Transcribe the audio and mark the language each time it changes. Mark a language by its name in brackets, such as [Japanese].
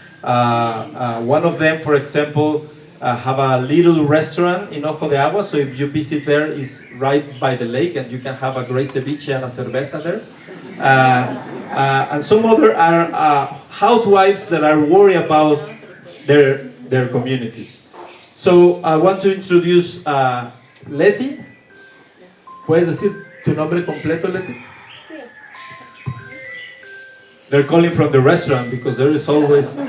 [English] One of them, for example, have a little restaurant in Ojo de Agua, so if you visit there, it's right by the lake and you can have a great ceviche and a cerveza there. And some other are housewives that are worried about their community. So I want to introduce Leti. [Spanish] ¿Puedes decir tu nombre completo, Leti? Sí. [English] They're calling from the restaurant because there is always people.